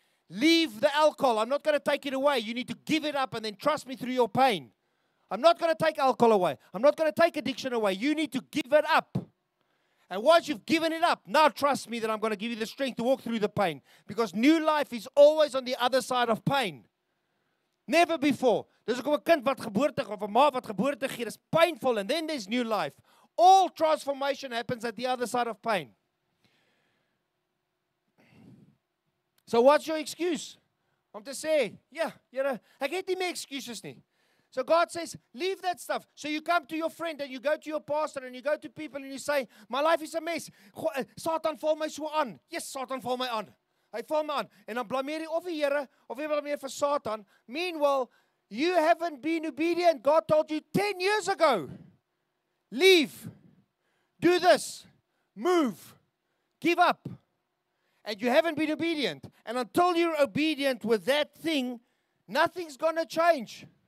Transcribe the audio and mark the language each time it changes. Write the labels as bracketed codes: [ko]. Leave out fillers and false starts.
[en] Leave the alcohol. I'm not going to take it away. You need to give it up and then trust me through your pain. I'm not going to take alcohol away. I'm not going to take addiction away. You need to give it up. And once you've given it up, now trust me that I'm going to give you the strength to walk through the pain. Because new life is always on the other side of pain. Never before. [af] Dis ook 'n kind wat geboorte of 'n ma wat geboorte gee, dis painful [en] and then there's new life. All transformation happens at the other side of pain. So what's your excuse? [af] Om te sê, ja, Here, ek het nie meer excuses nie. [en] So God says, leave that stuff. So you come to your friend and you go to your pastor and you go to people and you say, my life is a mess. [af] Satan val my so aan. Yes, Satan val my aan. Hy val my aan. En dan blameer jy of die Here of jy blameer vir Satan. [en] Meanwhile, you haven't been obedient. God told you 10 years ago. Leave. Do this. Move. Give up. And you haven't been obedient. And until you're obedient with that thing, nothing's going to change.